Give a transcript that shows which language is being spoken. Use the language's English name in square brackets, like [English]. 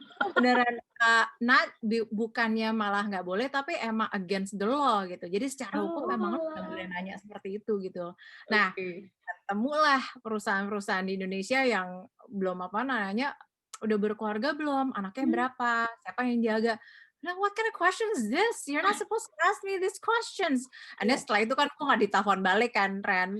[Indonesian] Beneran bukannya malah nggak boleh, tapi emang [English] against the law [Indonesian] gitu. Jadi secara hukum memang nggak boleh nanya seperti itu gitu. Nah, ketemulah perusahaan-perusahaan di Indonesia yang belum nanya, udah berkeluarga belum, anaknya berapa, siapa yang jaga. [English] Nah, what kind of question is this? You're not supposed to ask me these questions. And then [Indonesian] setelah itu kan aku nggak ditelepon balik kan, Ren.